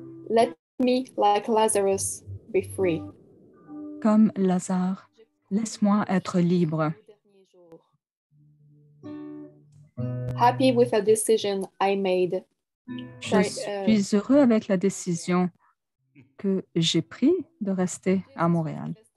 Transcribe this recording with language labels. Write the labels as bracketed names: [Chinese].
[English] Let me, like Lazarus, be free. [French] Comme Lazare, laisse-moi être libre. [English] Happy with a decision I made. [French] Je suis heureux avec la décision que j'ai prise de rester à Montréal.